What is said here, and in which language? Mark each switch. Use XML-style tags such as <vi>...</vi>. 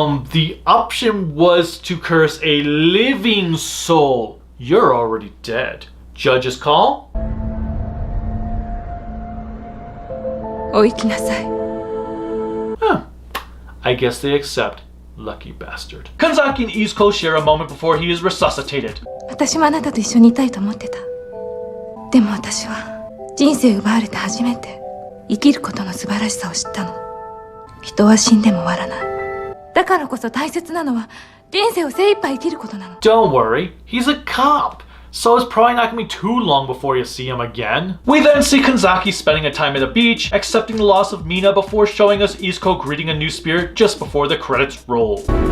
<en>The option was to curse a living soul. You're already dead. Judge's call?</en> <ja>お行きなさい。</ja> <en>I guess they accept. Lucky bastard. Kanzaki and Izuko share a moment before he is resuscitated.</en> <ja>私もあなたと一緒にいたいと思ってた。でも私は人生奪われて初めて生きることの素晴らしさを知ったの。人は死んでも終わらない。だからこそ大切なのは人生を精一杯生きることなの。</ja> <en>Don't worry, he's a cop. So it's probably not gonna be too long before you see him again. We then see Kanzaki spending a time at a beach, accepting the loss of Mina before showing us Izuko greeting a new spirit just before the credits roll.</en>